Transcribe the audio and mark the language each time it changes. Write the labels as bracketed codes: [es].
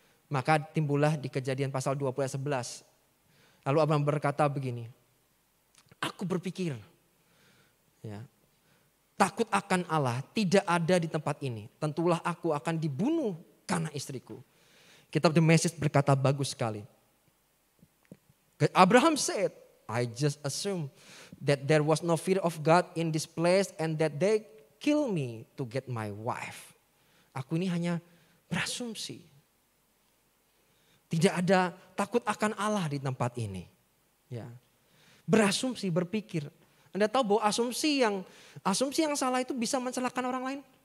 [id] Maka timbullah di Kejadian pasal 20 ayat 11. Lalu Abraham berkata begini. Aku berpikir, ya, takut akan Allah tidak ada di tempat ini. Tentulah aku akan dibunuh karena istriku. Kitab The Message berkata bagus sekali. [en] Abraham said, I just assume that there was no fear of God in this place and that they kill me to get my wife. [id] Aku ini hanya berasumsi. Tidak ada takut akan Allah di tempat ini. Ya. Berasumsi, berpikir. Anda tahu bahwa asumsi yang salah itu bisa mencelakakan orang lain.